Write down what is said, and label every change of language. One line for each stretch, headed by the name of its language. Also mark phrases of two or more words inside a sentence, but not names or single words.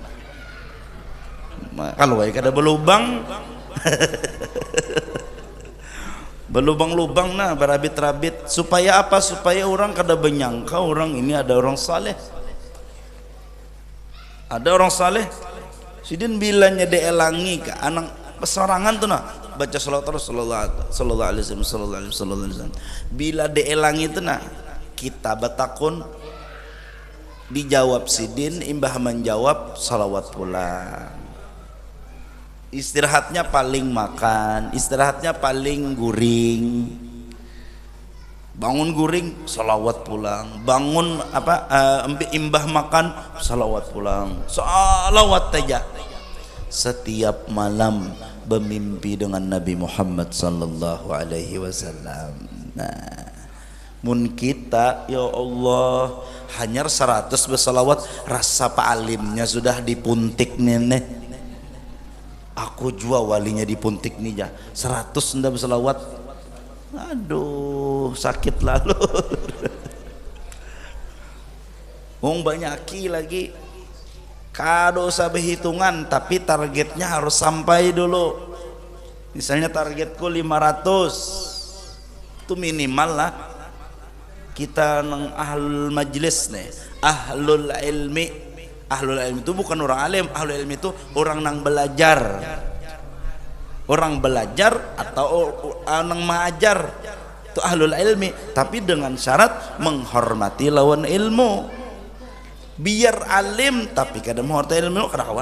Banjar: Kalau kada berlubang berlubang-lubang nah, berabit-rabit supaya apa? Supaya orang kada menyangka orang ini ada orang saleh. Ada orang saleh. Sidin bilanya dielangi ke anak pesorangan tuh nah, baca salawat
Arabic: sallallahu alaihi wasallam.
Banjar: Bila dielangi tuh nah, kita batakun dijawab Sidin, imbah menjawab salawat pulang. Istirahatnya paling makan, istirahatnya paling guring. Bangun guring, salawat pulang. Bangun apa? Imbah makan, salawat pulang. Salawat aja. Setiap malam bermimpi dengan Nabi Muhammad
Arabic: sallallahu alaihi wasallam.
Banjar: Nah, mun kita ya Allah hanya 100 bersalawat, rasa pa'alimnya sudah dipuntik nenek. Aku jua walinya dipuntik nih ya, 100 ndak bersalawat. Aduh, sakit lalu. Wong banyaki lagi. Kado usah berhitungan, tapi targetnya harus sampai dulu. Misalnya targetku 500, itu minimal lah. Kita nang
Arabic: ahlul majlis
Banjar: nih,
Arabic: ahlul ilmi. Ahlul ilmi
Banjar: itu bukan orang alim,
Arabic: ahlul ilmi
Banjar: itu orang nang belajar. Orang belajar atau nang mengajar itu
Arabic: ahlul ilmi,
Banjar: tapi dengan syarat menghormati lawan ilmu. Biar alim tapi kadang menghormati ilmu, kenapa?